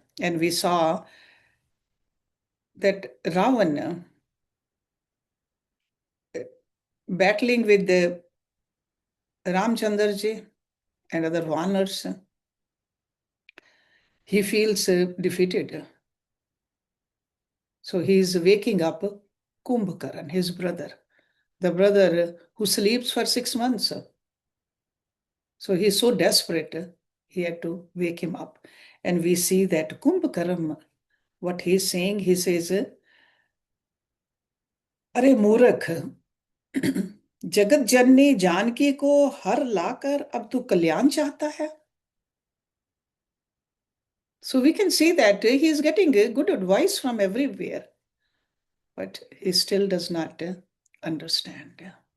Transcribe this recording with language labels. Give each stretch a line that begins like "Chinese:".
English: And we saw that Ravana battling with the Ramchandraji and other Vanars, he feels defeated. So he is waking up Kumbhakaran, his brother, the brother who sleeps for 6 months. So he's so desperate, he had to wake him up. And we see that Kumbhakaran, what he's saying, he says,
Hindi: अरे मूर्ख, जगत जननी जानकी को हर लाकर अब तू कल्याण चाहता है.
English: So we can see that he is getting good advice from everywhere, but he still does not understand.